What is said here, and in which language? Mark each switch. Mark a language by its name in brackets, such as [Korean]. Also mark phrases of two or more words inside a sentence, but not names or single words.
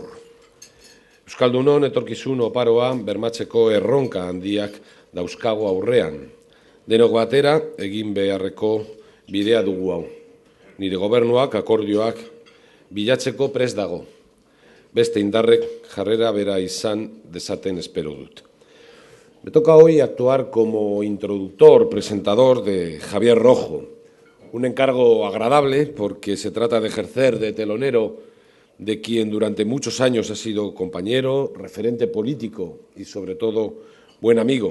[Basque] Euskaldunon etorkizun oparoa bermatzeko erronka handiak dauzkago aurrean. Denok batera egin beharreko bidea dugu hau. Nire gobernuak akordioak bilatzeko prest dago. Beste indarrek jarrera bera izan dezaten espero dut. [Spanish] Me toca hoy actuar como introductor, presentador de Javier Rojo. Un encargo agradable porque se trata de ejercer de telonero de quien durante muchos años ha sido compañero, referente político y sobre todo buen amigo.